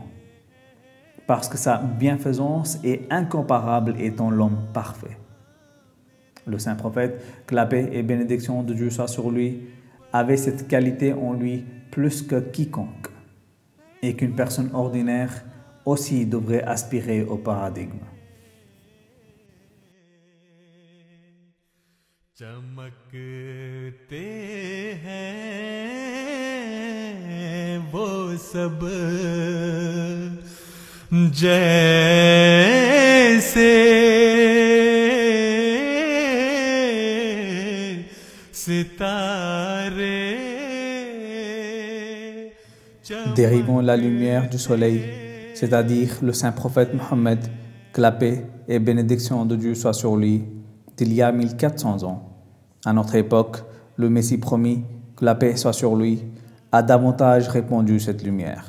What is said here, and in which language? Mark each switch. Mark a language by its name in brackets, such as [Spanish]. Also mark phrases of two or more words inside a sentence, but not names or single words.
[French] Parce que sa bienfaisance est incomparable étant l'homme parfait. Le saint prophète, que la paix et bénédiction de Dieu soient sur lui, avait cette qualité en lui plus que quiconque, et qu'une personne ordinaire aussi devrait aspirer au paradigme. [Urdu] چمکتے ہیں وہ سب جیسے ستارے. [French] Dérivons la lumière du soleil, c'est-à-dire le saint prophète Mohammed, que la paix et bénédiction de Dieu soient sur lui, d'il y a 1400 ans. À notre époque, le Messie promis, que la paix soit sur lui, a davantage répandu cette lumière.